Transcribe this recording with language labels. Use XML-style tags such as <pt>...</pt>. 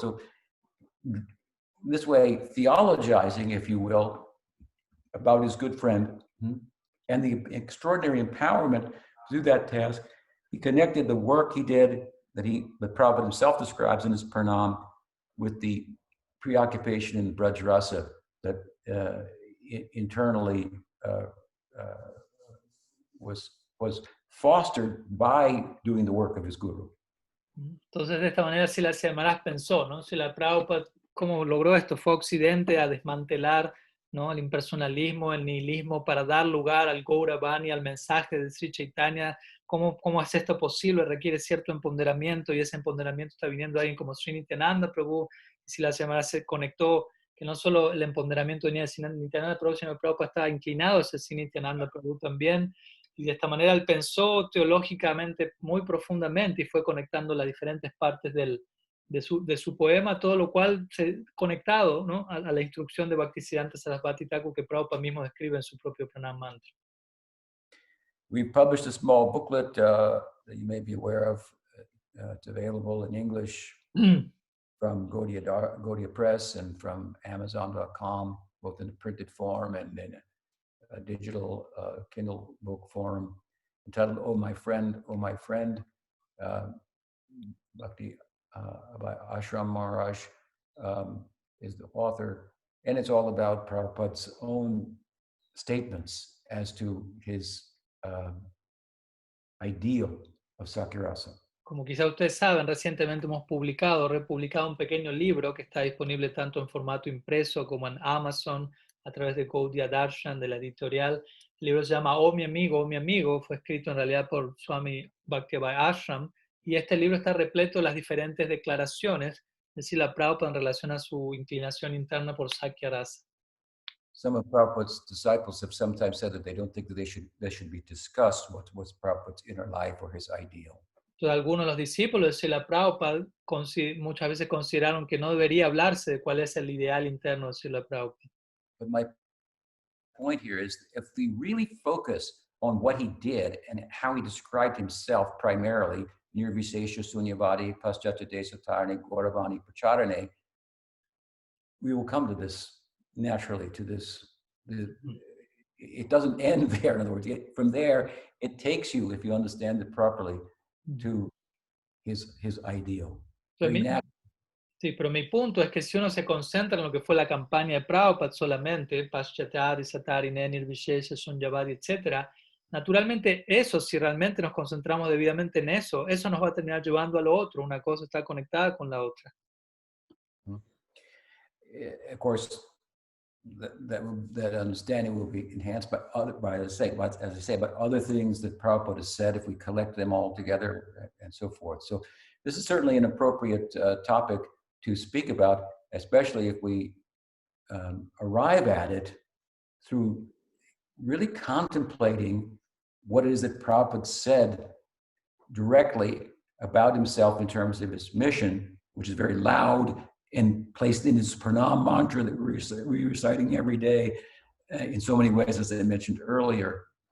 <en>So this way, theologizing, if you will, about his good friend and the extraordinary empowerment to do that task, he connected the work he did that Prabhupada himself describes in his Pranam with the preoccupation in the Braj Rasa that internally was fostered by doing the work of his guru.</en> <es>Entonces de esta manera Srila Maharaj pensó, ¿no? Srila Prabhupada, ¿cómo logró esto? Fue a Occidente a desmantelar, ¿no?, el impersonalismo, el nihilismo, para dar lugar al Gauravani, al mensaje de Sri Chaitanya. ¿Cómo es esto posible? Requiere cierto empoderamiento, y ese empoderamiento está viniendo de alguien como Sri Nityananda Prabhu. Y Srila Maharaj se conectó que no solo el empoderamiento venía de Nityananda Prabhu, sino que Prabhupada estaba inclinado hacia Sri Nityananda Prabhu también. y de esta manera él pensó teológicamente muy profundamente y fue conectando las diferentes partes de su poema, todo lo cual se conectado, ¿no?, a la instrucción de Bhaktisiddhanta Sarasvati Thakur que Prabhupada mismo describe en su propio Pranam Mantra.</es> <en>We published a small booklet that you may be aware of. It's available in English from Gaudiya Press and from Amazon.com, both in a printed form and in a digital Kindle book form, entitled "Oh My Friend, Oh My Friend," Bhakti by Ashram Maharaj is the author, and it's all about Prabhupada's own statements as to his ideal of Sakirasa.</en> <es>Como quizá ustedes saben, recientemente hemos republicado un pequeño libro que está disponible tanto en formato impreso como en Amazon a través de Gaudiya Darshan, de la editorial. El libro se llama Oh mi amigo, fue escrito en realidad por Swami Bhaktivedanta Ashram, y este libro está repleto de las diferentes declaraciones de Srila Prabhupada en relación a su inclinación interna por Sakya Rasa.</es> <en>Some of Prabhupada's disciples have sometimes said that they don't think that they should be discussed what's Prabhupada's inner life or his ideal.</en> <es>Entonces, algunos de los discípulos de Srila Prabhupada muchas veces consideraron que no debería hablarse de cuál es el ideal interno de Srila Prabhupada.</es> <en>But my point here is, if we really focus on what he did and how he described himself primarily,</en> <sa>Nirvisesha Sunyavadi, Paschatya Desatarne, Gauravani Pracharane,</sa> <en>we will come to this naturally, to this. It doesn't end there. In other words, from there, it takes you, if you understand it properly, to his ideal.</en> <es>Sí, pero mi punto es que si uno se concentra en lo que fue la campaña de Prabhupada solamente, Paschatya Desatarine, Nirvishesha Sunyavadi, etc., naturalmente eso, si realmente nos concentramos debidamente en eso, eso nos va a terminar llevando a lo otro. Una cosa está conectada con la otra.</es> <en>Of course, that understanding will be enhanced by as I say, but other things that Prabhupada has said, if we collect them all together and so forth. So this is certainly an appropriate topic to speak about, especially if we arrive at it through really contemplating what it is that Prabhupada said directly about himself in terms of his mission, which is very loud and placed in his pranam mantra that we're reciting every day in so many ways, as I mentioned earlier.</en>